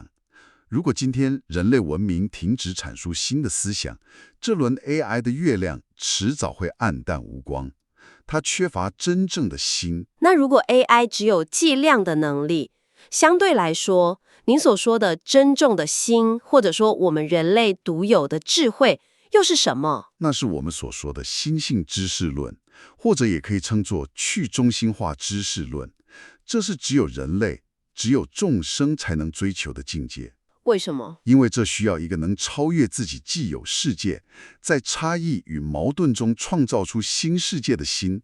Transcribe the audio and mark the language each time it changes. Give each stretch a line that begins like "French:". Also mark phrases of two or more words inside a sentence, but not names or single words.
Chinese: 如果今天人類文明停止闡述新的思想，這輪 AI 的月亮遲早會黯淡無光。它缺乏真正的心。那如果 AI 只有計量的能力，相對來說，您所說的真正的心，或者說我們人類獨有的智慧，又是什麼？那是我們所說的心性知識論，或者也可以稱作去中心化知識論。這是只有人類、只有眾生才能追求的境界。為什麼？因為這需要一個能超越自己既有世界，在差異與矛盾中創造出新世界的心。